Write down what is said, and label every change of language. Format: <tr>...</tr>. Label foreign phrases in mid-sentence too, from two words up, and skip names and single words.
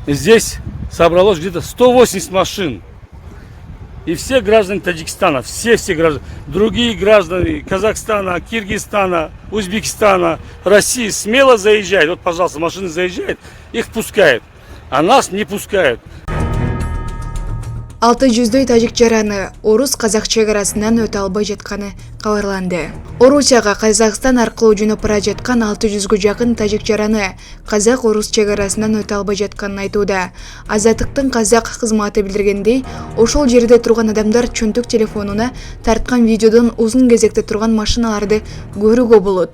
<ru>Здесь собралось где-то 180 машин. И все граждане Таджикистана, все граждане, другие граждане Казахстана, Киргизстана, Узбекистана, России смело заезжают. Вот, пожалуйста, машины заезжают, их пускают, а нас не пускают.</ru> <ky>600 тажик жараны орус-казак чегарасынан өтө албай жатканы кабарланды. Орусияга Казакстан аркылуу жөнөп бара жаткан 600гө жакын тажик жараны казак-орус чегарасынан өтө албай жатканын айтууда. Азаттыктын казак кызматы билдиргендей, ошол жерде турган адамдар чөнтөк телефонуна тарткан видеодон узун кезекте турган машиналарды көрүүгө болот.</ky>